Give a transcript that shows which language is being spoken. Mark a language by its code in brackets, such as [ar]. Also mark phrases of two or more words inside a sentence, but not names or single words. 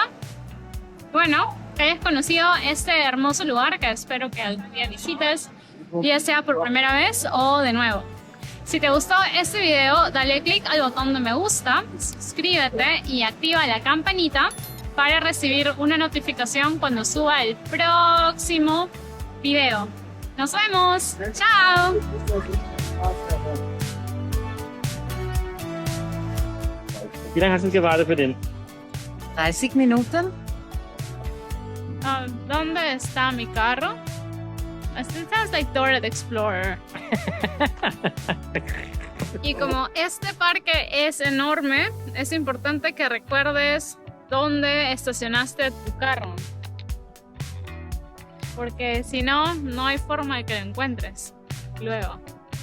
[es] Bueno, que hayas conocido este hermoso lugar que espero que algún día visites, ya sea por primera vez o de nuevo. Si te gustó este video, dale click al botón de me gusta, suscríbete y activa la campanita para recibir una notificación cuando suba el próximo video. ¡Nos vemos! ¡Chao! [de] Wie lange hast du gewartet für den? 30 Minuten. [es] ¿Dónde está mi carro? [en] It sounds like Dora the Explorer. [es] Y como este parque es enorme, es importante que recuerdes dónde estacionaste tu carro. Porque si no, no hay forma de que lo encuentres luego.